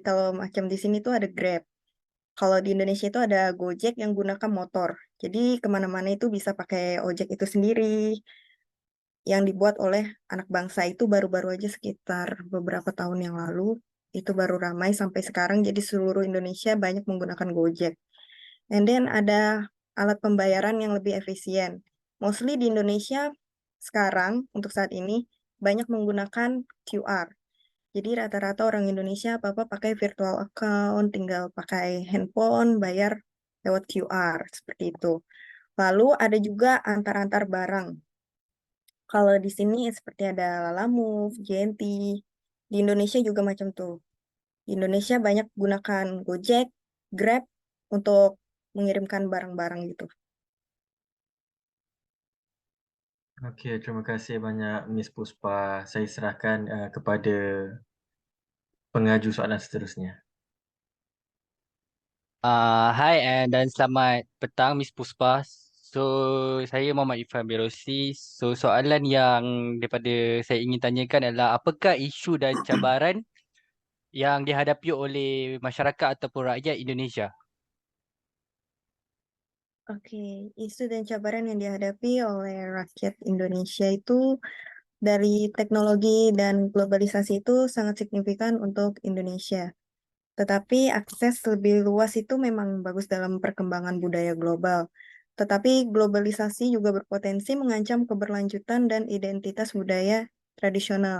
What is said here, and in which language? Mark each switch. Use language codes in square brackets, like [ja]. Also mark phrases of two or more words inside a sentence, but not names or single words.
[ms] Kalau macam di sini tuh ada Grab. Kalau di Indonesia itu ada Gojek yang gunakan motor. [id] Jadi kemana-mana itu bisa pakai ojek itu sendiri. Yang dibuat oleh anak bangsa itu baru-baru aja sekitar beberapa tahun yang lalu waktu itu baru ramai sampai sekarang jadi seluruh Indonesia banyak menggunakan Gojek. [en] And then [id] ada alat pembayaran yang lebih efisien. Mostly di Indonesia sekarang untuk saat ini banyak menggunakan QR. Jadi rata-rata orang Indonesia apa-apa pakai [en] virtual account, [id] tinggal pakai handphone, bayar lewat QR, seperti itu. Lalu ada juga antar-antar barang. Kalau di sini seperti ada Lalamove, JNT, di Indonesia juga macam tuh. Di Indonesia banyak gunakan Gojek, Grab untuk mengirimkan barang-barang gitu. [ms] Okey, terima kasih banyak Miss Puspa. Saya serahkan kepada pengaju soalan seterusnya. Hai dan selamat petang Miss Puspa. So saya Muhammad Irfan Birosi. So soalan yang daripada saya ingin tanyakan adalah apakah isu dan cabaran yang dihadapi oleh masyarakat ataupun rakyat Indonesia? [id] Oke, isu dan cabaran yang dihadapi oleh rakyat Indonesia itu dari teknologi dan globalisasi itu sangat signifikan untuk Indonesia. Tetapi akses lebih luas itu memang bagus dalam perkembangan budaya global. Tetapi globalisasi juga berpotensi mengancam keberlanjutan dan identitas budaya tradisional.